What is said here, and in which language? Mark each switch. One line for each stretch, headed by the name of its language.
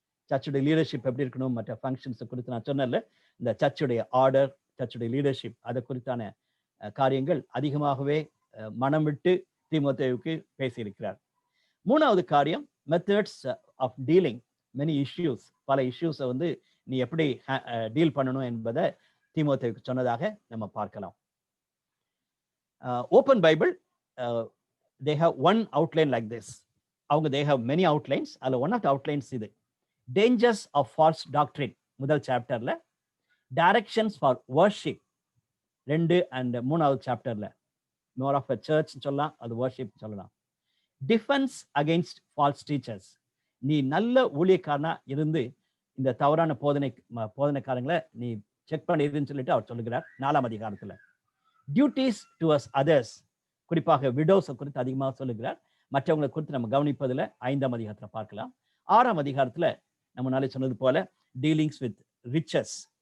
Tamil: சர்ச்சுடைய leadership எப்படி இருக்கணும், மற்ற ஃபங்க்ஷன்ஸ் குறித்து நான் சொன்னேன்ல, இந்த சர்ச்சுடைய ஆர்டர், சர்ச்சுடைய லீடர்ஷிப், அதை குறித்தான காரியங்கள் அதிகமாகவே மனம் விட்டு தீமோத்தேயுவுக்கு பேசியிருக்கிறார். 3வது காரியம்
English: Methods of dealing many issues.
Tamil: பல இஷ்யூஸை வந்து நீ எப்படி டீல் பண்ணணும் என்பதை தீமோத்தேயுவுக்கு சொன்னதாக நம்ம பார்க்கலாம்.
English: Open Bible, they have one outline like this. They have many outlines. One of the outlines is dangers of false doctrine.
Tamil: முதல் சாப்டர்ல
English: directions for worship. 2 and 3வது சாப்டர்ல more of a church
Tamil: சொல்லலாம், அது
English: worship சொல்லலாம். Defense against false teachers.
Tamil: நீ நல்ல ஊழியக்காரனா இருந்து இந்த தவறான போதனைக்காரங்களை நீ செக் பண்ணிடுன்னு சொல்லிட்டு அவர் சொல்லுகிறார் 4ஆம் அதிகாரத்துல.
English: Duties towards others,
Tamil: குறிப்பாக விடோஸ் குறித்து அதிகமாக சொல்லுகிறார். மற்றவங்களை குறித்து நம்ம கவனிப்பதில் 5ஆம் அதிகாரத்துல பார்க்கலாம். 6ஆம் அதிகாரத்துல நம்ம நாளை சொன்னது போல
English: Dealings with riches.